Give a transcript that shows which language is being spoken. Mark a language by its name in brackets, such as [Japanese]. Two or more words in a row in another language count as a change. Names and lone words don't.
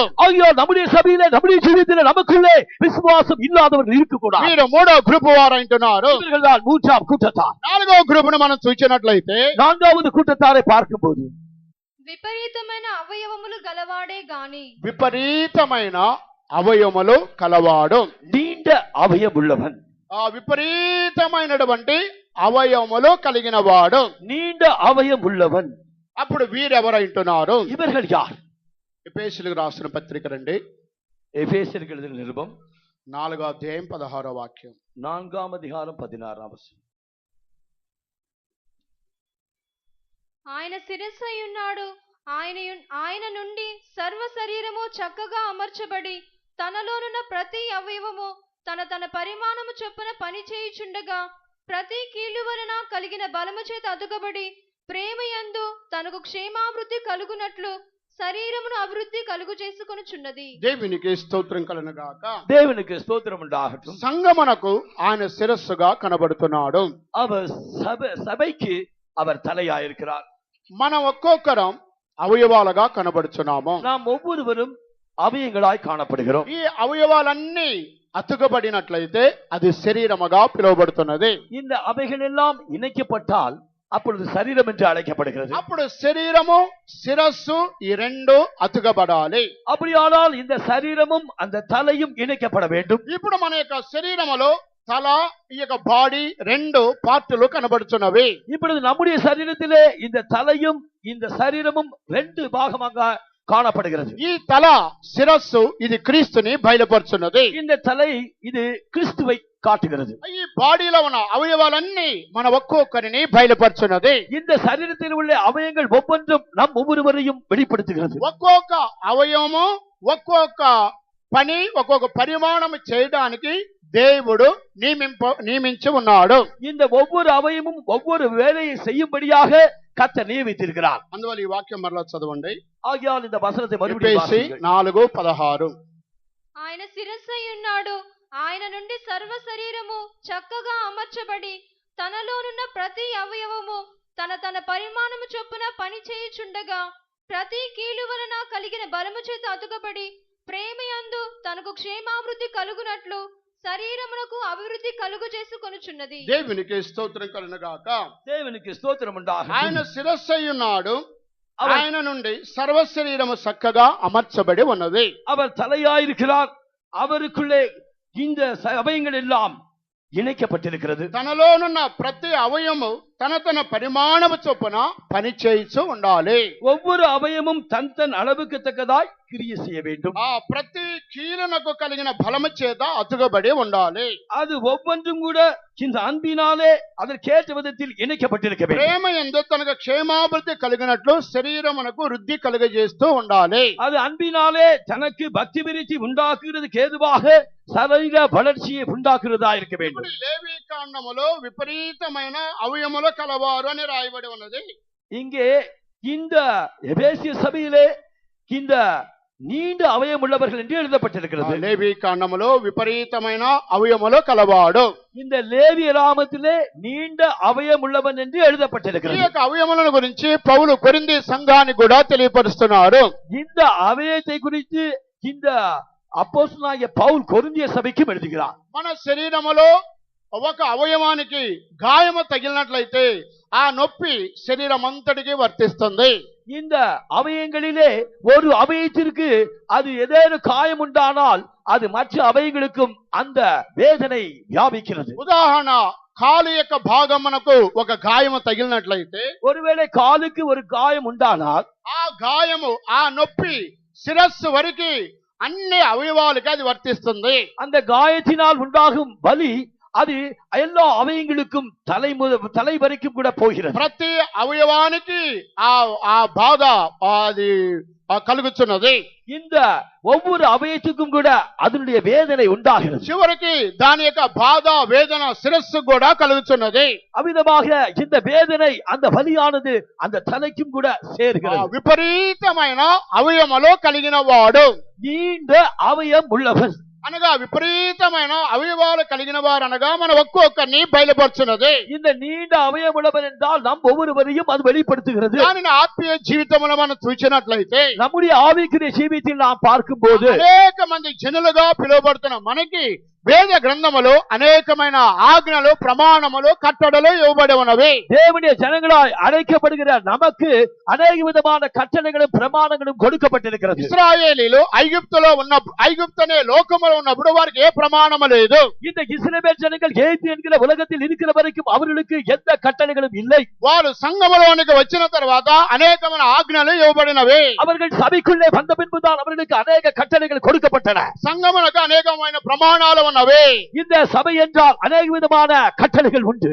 [Tamil] ஆகையால் நம்முடைய சபையிலே, நம்முடைய ஜீவியத்திலே நமக்குள்ளே விசுவாసం இல்லாதவர்கள் இருக்கக்கூடாது. [Telugu] మీరు 3వ గ్రూప్ వారు అంటున్నారు. [Tamil] இவர்கள் தான் 3ஆம் கூட்டத்தார். [Telugu] 4వ గ్రూపును మనం చూసినట్లయితే [Tamil] 4வது கூட்டத்தாரை பார்க்கும்போது [Telugu] విపరీతమైన అవయవములు గలవాడే గాని, విపరీతమైన అవయములు కలవాడు. [Tamil] நீண்ட அவயம் உள்ளவன், [Telugu] ఆ విపరీతమైనటువంటి అవయములు కలిగిన వాడు. [Tamil] நீண்ட அவயம் உள்ளவன். [Telugu] అప్పుడు వీరెవరంటున్నారు? [Tamil] இவர்கள் யார்? [Telugu] ఎఫెసీయులకు రాసిన పత్రిక రండి, [Tamil] எபேசியருக்கு எழுதின நிருபம் [Telugu] 4వ అధ్యాయం 16వ వాక్యం. [Tamil] 4ஆம் அதிகாரம் 16ஆம் வசனம். [Telugu] ఆయన శిరస్సు అయి ఉన్నాడు, ఆయన నుండి సర్వ శరీరము చక్కగా అమర్చబడి తనలోనున్న ప్రతి అవయవము తన తన పరిమాణము చొప్పున పని చేయుచుండగా ప్రతి కీలు వలన కలిగిన బలము చేత అదుగబడి ప్రేమయందు తనకు క్షేమాభివృద్ధి కలుగునట్లు శరీరమును అభివృద్ధి కలుగు చేసుకొనుచున్నది. దేవునికి స్తోత్రం కలుగుగాక. [Tamil] தேவனுக்கு ஸ்தோத்திரம் உண்டாகட்டும். [Telugu] సంగమునకు ఆయన శిరస్సుగా కనబడుతున్నాడు. [Tamil] அவர் சபைக்கு அவர் தலையாயிருக்கிறார். [Telugu] మనం ఒక్కొక్కరం అవయవాలుగా కనబడుచున్నాము. [Tamil] நாம் ஒவ்வொருவரும் அவயங்களாய் காணப்படுகிறோம். [Telugu] ఈ అవయవాలన్నీ అతుకబడినట్లయితే అది శరీరముగా పిలువబడుతున్నది. [Tamil] இந்த அவைகள் எல்லாம் இணைக்கப்பட்டால் அப்பொழுது சரீரம் என்று அழைக்கப்படுகிறது. [Telugu] అప్పుడు శరీరము శిరస్సు ఈ రెండు అతుకబడాలి. [Tamil] அப்படியானால் இந்த சரீரமும் அந்த தலையும் இணைக்கப்பட வேண்டும். [Telugu] ఇప్పుడు మన యొక్క శరీరములో తల ఈ యొక్క బాడీ రెండు పార్టులు కనబడుచున్నవి. [Tamil] இப்பொழுது நம்முடைய சரீரத்திலே இந்த தலையும் இந்த சரீரமும் ரெண்டு பாகமாக காணப்படுகிறது. [Telugu] ఈ తల శిరస్సు ఇది క్రీస్తుని బయలుపరుచున్నది. [Tamil] இந்த தலை இது கிறிஸ்துவை காட்டுகிறது. [Telugu] ఈ బాడీలో ఉన్న అవయవాలన్నీ మన ఒక్కొక్కరిని బయలుపరుచున్నది. [Tamil] இந்த சரீரத்தில் உள்ள அவயங்கள் ஒவ்வொன்றும் நம் ஒவ்வொருவரையும் வெளிப்படுத்துகிறது. [Telugu] ఒక్కొక్క అవయవము ఒక్కొక్క పని ఒక్కొక్క పరిమాణం చేయడానికి దేవుడు నియమించి ఉన్నాడు. [Tamil] இந்த ஒவ்வொரு அவயமும் ஒவ்வொரு வேலையை செய்யும்படியாக கர்த்தர் நியமித்திருக்கிறார். [Telugu] అందువల్ల ఈ వాక్యం మరలా చదవండి. [Tamil] ஆகையால் இந்த వచనத்தை மறுபடியும் வாசியுங்கள். 4:16 [Telugu] ఆయన శిరస్సై ఉన్నాడు. ఆయన నుండి సర్వ శరీరము చక్కగా అమర్చబడి తనలోనున్న ప్రతి అవయవము తన తన పరిమాణము చొప్పున పని చేయుచుండగా ప్రతి కీలు వలన కలిగిన బలము చేత అతుకబడి ప్రేమయందు తనకు క్షేమాభివృద్ధి కలుగునట్లు శరీరమునకు అభివృద్ధి కలుగు చేసుకొనుచున్నది. దేవునికి స్తోత్రం కలుగుగాక. దేవునికి స్తోత్రం ఉండాలి. ఆయన శిరస్సై ఉన్నాడు. ఆయన నుండి సర్వ శరీరము చక్కగా అమర్చబడి ఉన్నది. [Tamil] அவர் தலையாயிருக்கிறார். அவருக்குள்ளே இந்த அவயங்கள் எல்லாம் இணைக்கப்பட்டிருக்கிறது. [Telugu] తనలోనున్న ప్రతి అవయము తన తన పరిమాణము చొప్పున పని చేయిచు ఉండాలి. [Tamil] ஒவ்வொரு அவயமும் தன் தன் அளவுக்கு தக்கதாய் கிரியை செய்ய வேண்டும். [Telugu] ఆ ప్రతి కీలునకు కలిగిన బలము చేత అతుకబడి ఉండాలి. [Tamil] அது ஒவ்வொன்றும் கூட இந்த அன்பினாலே அதற்கேற்ற விதத்தில் இணைக்கப்பட்டிருக்க வேண்டும். [Telugu] ప్రేమ యందు తనకు క్షేమాభివృద్ధి కలిగినట్లు శరీరమునకు వృద్ధి కలుగజేస్తూ ఉండాలి. [Tamil] அது அன்பினாலே தனக்கு பக்தி விருத்தி உண்டாக்குறதுக்கு ஏதுவாக சரீர வளர்ச்சியை உண்டாக்குறதா இருக்க வேண்டும். [Telugu] లేవి కాండములో విపరీతమైన అవయములు కలవారు అని రాయబడి ఉన్నది. [Tamil] இங்கே இந்த எபேசிய சபையிலே இந்த நீண்ட அவயம் உள்ளவர்கள் என்று எழுதப்பட்டிருக்கிறது. [Telugu] లేవి కాండములో విపరీతమైన అవయములు కలవాడు. [Tamil] இந்த லேவிய ராமத்திலே நீண்ட அவயம் உள்ளவன் என்று [Telugu] ఈ [Tamil] எழுதப்பட்டிருக்கிறது. [Telugu] యొక్క అవయములను గురించి పౌలు కొరింథీ సంఘానికి కూడా తెలియపరుస్తున్నారు. [Tamil] இந்த அவயத்தை குறித்து இந்த அப்போஸ்தலனாகிய பவுல் கொரிந்திய சபைக்கும் எழுதுகிறார். [Telugu] మన శరీరములో ఒక అవయవానికి గాయము తగిలినట్లయితే ఆ నొప్పి శరీరం అంతటికి వర్తిస్తుంది. [Tamil] இந்த அவயங்களிலே ஒரு அவயத்திற்கு அது ஏதேனும் காயம் உண்டானால் அது மற்ற அவயங்களுக்கும் அந்த வேதனை வியாபிக்கிறது. [Telugu] ఉదాహరణ, కాలు యొక్క భాగమునకు ఒక గాయము తగిలినట్లయితే [Tamil] ஒருவேளை காலுக்கு ஒரு காயம் உண்டானால் [Telugu] ఆ గాయము ఆ నొప్పి శిరస్సు వరకు అన్ని అవయవాలకి అది వర్తిస్తుంది. [Tamil] அந்த காயத்தினால் உண்டாகும் வலி அது எல்லா அவயங்களுக்கும் தலை வரைக்கும் கூட போகிறது. [Telugu] ప్రతి అవయవానికి ఆ బాధ అది కలుగుతున్నది. [Tamil] இந்த ஒவ்வொரு அவயத்துக்கும் கூட அதனுடைய வேதனை உண்டாகிறது. [Telugu] చివరికి దాని యొక్క బాధ వేదన శిరస్సు కూడా కలుగుతున్నది. [Tamil] அவ்விதமாக இந்த வேதனை அந்த வலியானது அந்த தலைக்கும் கூட சேர்கிறது. [Telugu] విపరీతమైన అవయవములో కలిగిన వాడు [Tamil] நீண்ட அவயம் உள்ளவன் [Telugu] అనగా విపరీతమైన అవయవాలు కలిగిన వారు అనగా మన ఒక్కొక్కరిని బయలుపరుచున్నది. [Tamil] இந்த நீண்ட அவயம் உள்ளவன் என்றால் நம் ஒவ்வொருவரையும் அது வெளிப்படுத்துகிறது. [Telugu] దానిని ఆత్మీయ జీవితంలో మనం చూసినట్లయితే [Tamil] நம்முடைய ஆவிக்குரிய ஜீவியத்தில் நாம் பார்க்கும் போது [Telugu] అనేక మంది జనులుగా పిలువబడుతున్న మనకి వేద గ్రంథములో అనేకమైన ఆజ్ఞలు ప్రమాణములు కట్టడలు ఇవ్వబడి ఉన్నవి. [Tamil] தேவனுடைய ஜனங்களாய் அழைக்கப்படுகிற நமக்கு அநேக விதமான கட்டளைகளும் பிரமாணங்களும் கொடுக்கப்பட்டிருக்கிறது. [Telugu] ఇశ్రాయేలీలు ఐగుప్తు అనే లోకములో ఉన్నప్పుడు వారికి ఏ ప్రమాణము లేదు. [Tamil] இந்த இஸ்ரவேல் ஜனங்கள் எகிப்து என்கிற உலகத்தில் இருக்கிற வரைக்கும் அவர்களுக்கு எந்த கட்டளைகளும் இல்லை. [Telugu] వారు సంఘములోనికి వచ్చిన తర్వాత అనేకమైన ఆజ్ఞలు ఇవ్వబడినవి. [Tamil] அவர்கள் சபைக்குள்ளே வந்த பின்புதான் அவர்களுக்கு அநேக கட்டளைகள் கொடுக்கப்பட்டன. [Telugu] సంఘమునకు అనేకమైన ప్రమాణాలు ఉన్నాయి. ఉన్నవి. [Tamil] இந்த சபை என்றால் அநேக விதமான கட்டளைகள் உண்டு.